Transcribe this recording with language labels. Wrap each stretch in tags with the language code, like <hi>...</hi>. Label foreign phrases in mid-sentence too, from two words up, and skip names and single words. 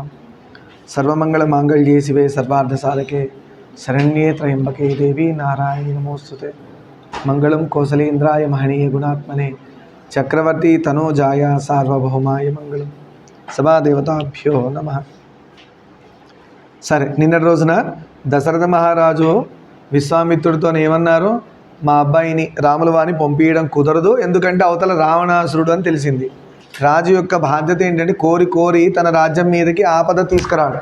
<sa>सर्वमंगलमांगल्ये शिवे सर्वार्धसाधके शरण्ये त्र्यंबके देवी नारायणी नमोस्तुते। मंगलं कौसलेन्द्राय महनीय गुणात्मने चक्रवर्ती तनोजाय सार्वभौमाय मंगलं। सभादेवताभ्यो नमः।</sa> <te>సరే, నిన్నటి రోజున దశరథ మహారాజు విశ్వామిత్రుడితో ఏమన్నారు? మా అబ్బాయిని రాముల వారిని పంపించడం కుదరదు, ఎందుకంటే అవతల రావణాసురుడు అని తెలిసింది. రాజు యొక్క బాధ్యత ఏంటంటే కోరి కోరి తన రాజ్యం మీదకి ఆపద తీసుకురాడు.</te>